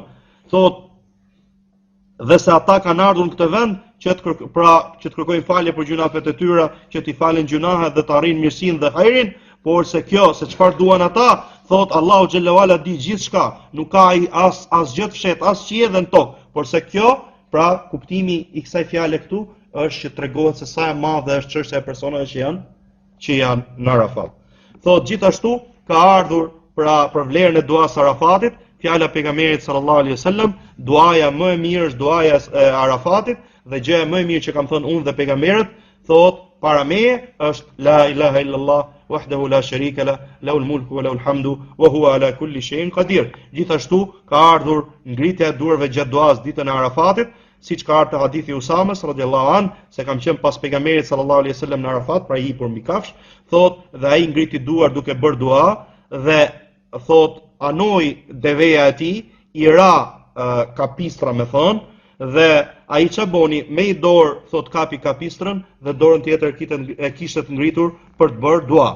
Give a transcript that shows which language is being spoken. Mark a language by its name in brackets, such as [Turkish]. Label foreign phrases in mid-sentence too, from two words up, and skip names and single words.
[Albanian] Thot dhe se ata kanë ardhur në këtë vend që të kërkojnë falje për gjunafet e tyre, që t'i falen gjunahet dhe të arrijnë mirësinë dhe hajrin, por se kjo, se çfarë duan ata, thot [Arabic] الله جل وعلا [Albanian] di gjithçka, nuk ka asgjë të fshet as qiell dhe në tokë, por se kjo, pra kuptimi i kësaj fjale këtu është që tregohet se sa e madhe është çështja e personave që janë në Arafat. Thot gjithashtu ka ardhur për vlerën e duas Arafatit, fjala pejgamberit [Arabic] صلى الله عليه وسلم, [Albanian] duaja më e mirë është duaja e Arafatit dhe gjëja më e mirë që kam thënë unë dhe pejgamberët, thot para meje është [Arabic] لا إله إلا الله وحده لا شريك له له الملك وله الحمد وهو على كل شيء قدير. [Albanian] Gjithashtu ka ardhur ngritja e duarve gjatë duas ditën e Arafatit, siç ka ardhur te hadithi Usamës [Arabic] رضي الله عنه, [Albanian] se kam qenë pas pejgamberit [Arabic] صلى الله عليه وسلم [Albanian] në Arafat, pra i hipur mbi kafsh, thot dhe ai ngriti duar duke bërë dua dhe thot anoi deveja e tij, i ra kapistra me thon, dhe ai ç'a boni me i dorë thot kapi kapistrën dhe dorën tjetër e kishte të ngritur për të bërë dua.